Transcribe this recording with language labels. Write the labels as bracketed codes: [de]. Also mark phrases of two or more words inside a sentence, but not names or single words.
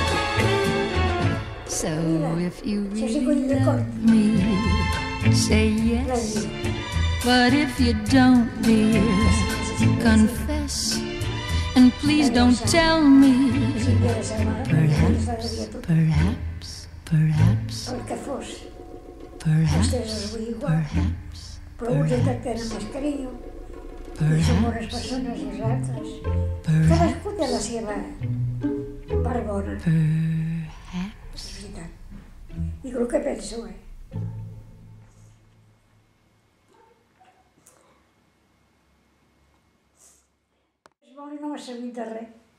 [en] So if you really love me, say yes. But if you don't, dear, confess. And please don't tell me, perhaps, perhaps, perhaps, [ca] el que fos. [en] perhaps, [ca] Vostès els vull igual, [en] perhaps, [ca] però uns el tracten amb més carinyo i són bones persones i els altres. Cadascú té la seva part bona, [en] perhaps. [ca] és veritat. Dic el que penso, És bo i no m'ha servit de res.